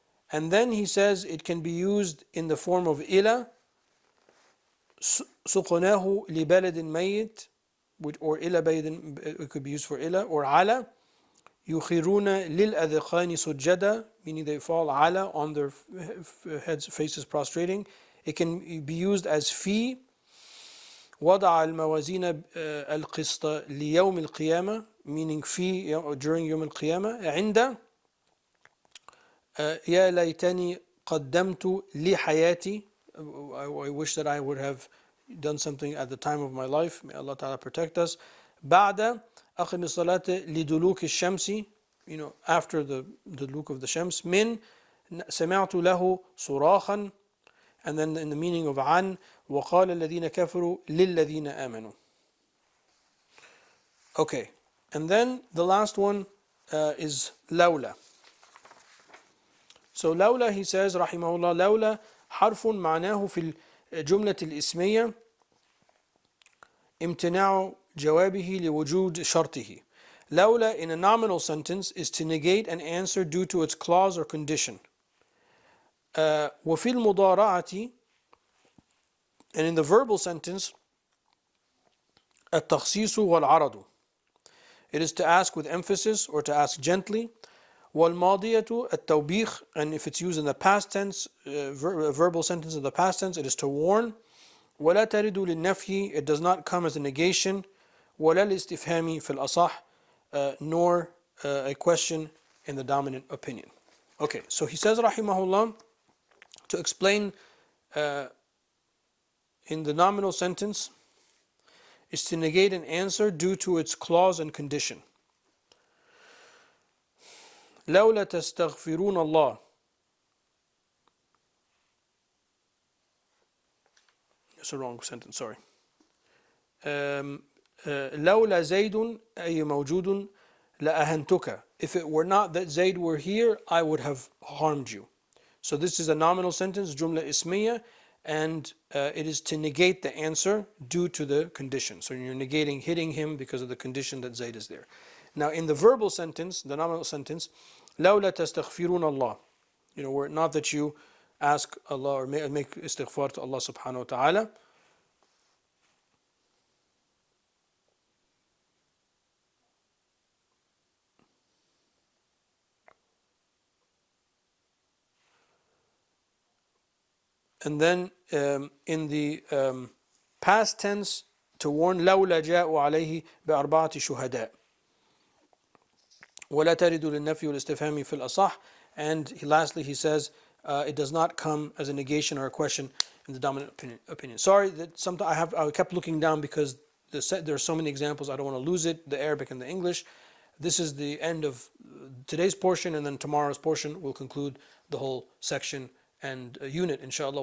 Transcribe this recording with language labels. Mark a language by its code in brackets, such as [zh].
[en] And then he says it can be used in the form of إلى. [ar] سقناه لبلد ميت, [en] or إلى بيد, it could be used for إلى, or على. [ar] يخرون للأذقان سجدا, [en] meaning they fall على, on their heads, faces prostrating. It can be used as في. [ar] وضع الموازين القسط ليوم القيامة, meaning في, during يوم القيامة. عند يا ليتني قدمت لحياتي, [en] I wish that I would have done something at the time of my life. May Allah Ta'ala protect us. [ar] بعد أقم الصلاة لدلوك الشمس, [en] after the [ar] دلوك of the shams. من سمعت له صراخا, [en] and then in the meaning of [ar] عن وقال الذين كفروا للذين آمنوا. [en] Okay, and then the last one is لولا. [ar] So لولا, [en] he says [ar] رحمه الله, لولا حرف معناه في الجملة الإسمية امتناع جوابه لوجود شرطه. [en] لولا in a nominal sentence is to negate an answer due to its clause or condition. [ar] وفي المضارعة, [en] and in the verbal sentence, [ar] التخصيص والعرض. [en] It is to ask with emphasis or to ask gently. [ar] والماضية التوبيخ, [en] and if it's used in the past tense, verbal sentence in the past tense, it is to warn. [ar] ولا ترد للنفي, [en] it does not come as a negation. [ar] ولا الاستفهام في الأصح, [en] nor a question in the dominant opinion. Okay, so he says rahimahullah, to explain in the nominal sentence is to negate an answer due to its clause and condition. [ar] لولا تستغفرون الله. [en] It's a wrong sentence, sorry. [ar] لولا زيد أي موجود لأهنتك. [en] If it were not that Zayd were here, I would have harmed you. So this is a nominal sentence, jumla ismiya, and it is to negate the answer due to the condition. So you're negating hitting him because of the condition that Zayd is there. Now in the verbal sentence, the nominal sentence, [ar] لولا تستغفرون الله. [en] Were it not that you ask Allah or make istighfar to Allah subhanahu wa ta'ala. And then in the past tense, to warn [ar] لولا جاءوا عليه بأربعة شهداء. ولا ترد للنفي والاستفهام في الأصح. [en] And lastly he says it does not come as a negation or a question in the dominant opinion. Sorry that I kept looking down because there are so many examples, I don't want to lose it, the Arabic and the English. This is the end of today's portion, and then tomorrow's portion will conclude the whole section and unit, inshallah.